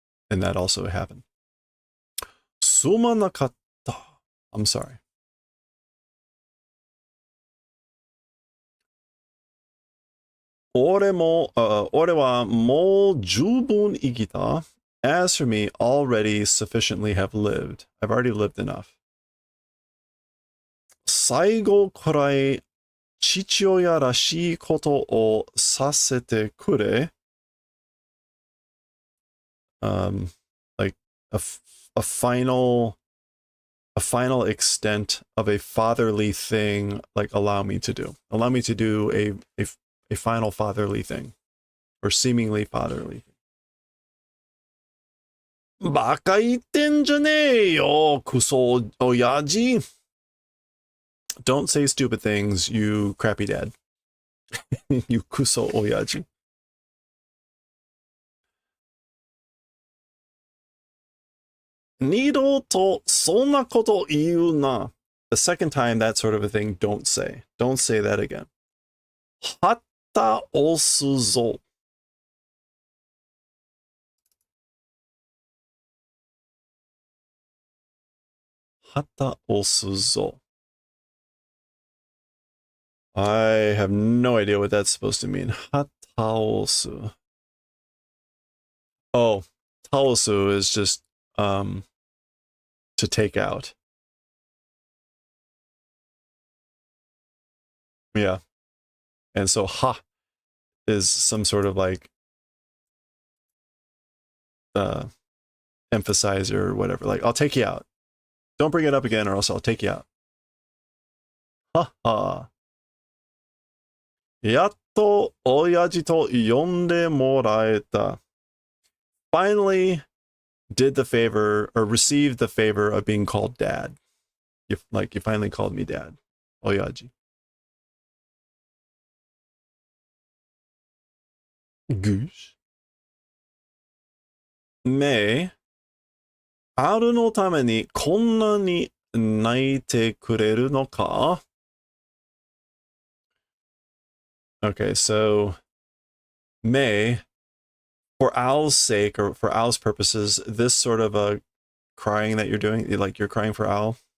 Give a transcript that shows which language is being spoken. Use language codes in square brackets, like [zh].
[en] And that also happened. [ja] Sumanakatta. [en] I'm sorry. [ja] 俺はもう十分生きた. [en] As for me, already sufficiently have lived. I've already lived enough. [ja] 最後くらい父親らしいことをさせてくれ. [en] Like a final extent of a fatherly thing, like allow me to do a final fatherly thing, or seemingly fatherly thing. [ja] バカ言ってんじゃねえよ、クソ親父. [en] Don't say stupid things, you crappy dad. You kuso oyaji. [ja] 二度とそんなこと言うな. [en] The second time that sort of a thing, don't say. Don't say that again. [ja] はった押すぞ. Hata osuzo. [en] I have no idea what that's supposed to mean. Hataosu. Oh, taosu is just to take out. Yeah. And so ha is some sort of like emphasizer or whatever. Like, I'll take you out. Don't bring it up again or else I'll take you out. Ha ha. [ja] やっと親父と呼んでもらえた. [en] Finally did the favor or received the favor of being called dad. You finally called me dad. [ja] Oyaji. [en] Goose. May. [ja] あるのためにこんなに泣いてくれるのか? [en] Okay, so May, for Al's sake or for Al's purposes, this sort of a crying that you're doing, like you're crying for Al.